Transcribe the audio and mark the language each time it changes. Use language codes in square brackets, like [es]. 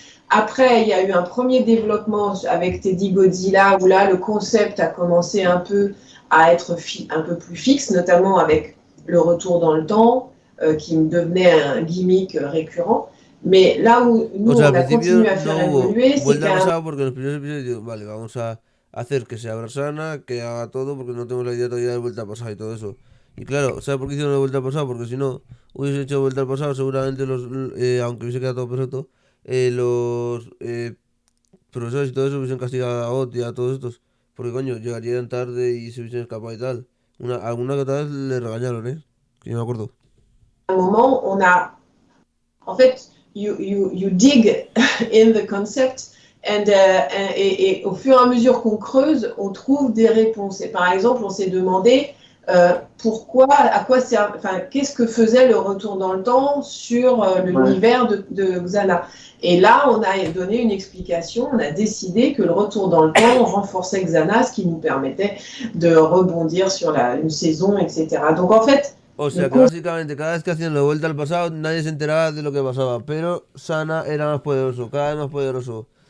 [fr] Après, il y a eu un premier développement avec Teddy Godzilla, où là, le concept a commencé un peu à être un peu plus fixe, notamment avec le retour dans le temps, qui devenait un gimmick récurrent. Mais là où nous, on a continué à faire évoluer, c'est qu'un... [es] Porque en los primeros episodios digo, vale, vamos a hacer que se abra Sana, que haga todo, porque no tenemos la idea todavía de vuelta al pasado y todo eso. Y claro, ¿sabes por qué hicieron la vuelta al pasado? Porque si no hubiese hecho vuelta al pasado, seguramente aunque hubiese quedado todo perfecto, los profesores y todo eso hubiesen castigado a Ot y a todos estos. Porque coño, llegarían tarde y se hubiesen escapado y tal. Alguna que otra vez le regañaron, que yo me acuerdo. [fr] À un moment, on a... En fait, [en] you dig in the concept, [fr] et au fur et à mesure qu'on creuse, on trouve des réponses. Et par exemple, on s'est demandé pourquoi, à quoi sert, enfin, qu'est-ce que faisait le retour dans le temps sur l'univers de Xana. Et là, on a donné une explication, on a décidé que le retour dans le temps renforçait Xana, ce qui nous permettait de rebondir sur une saison, etc. Donc en fait, [es] o sea que básicamente cada vez que hacían la vuelta al pasado nadie se enteraba de lo que pasaba, pero Sana era más poderoso, cada vez más poderoso.